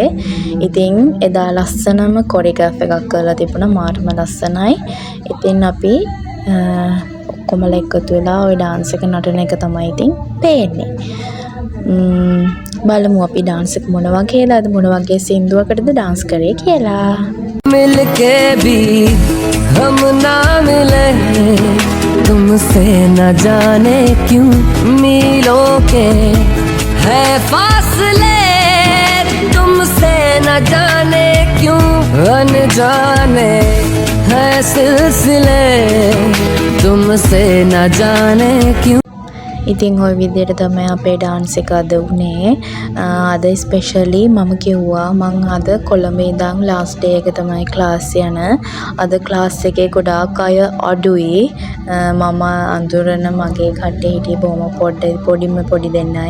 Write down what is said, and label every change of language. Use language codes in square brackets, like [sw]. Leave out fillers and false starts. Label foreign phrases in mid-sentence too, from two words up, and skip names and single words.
[si] ඉතින් එදා ලස්සනම කොරියෝග්‍රාෆ් එකක් කරලා තිබුණා. මාර්ම ලස්සනයි. ඉතින් අපි ඔක්කොමලා එකතු වෙලා ওই ඩාන්ස් එක නටන එක තමයි ඉතින් පේන්නේ. බලමු අපි ඩාන්ස් එක මොන වගේද මොන වගේ සින්දුවකටද ඩාන්ස් කරේ කියලා. [hi] मिलके भी हम ना मिले तुमसे न जाने क्यों मीलों के है फासले तुमसे न जाने क्यों अनजाने है सिलसिले तुमसे न जाने क्यों. [si] ඉතින් ওই විදිහට තමයි අපේ ඩාන්ස් එක අද උනේ. අද ස්පෙෂලි මම කිව්වා මං අද කොළඹ ඉඳන් ලාස්ට් ඩේ එක තමයි ක්ලාස් යන. අද ක්ලාස් එකේ ගොඩාක් අය අඩුයි. මම අඳුරන මගේ කට්ටිය හිටියේ බොහොම පොඩි දෙන්නයි.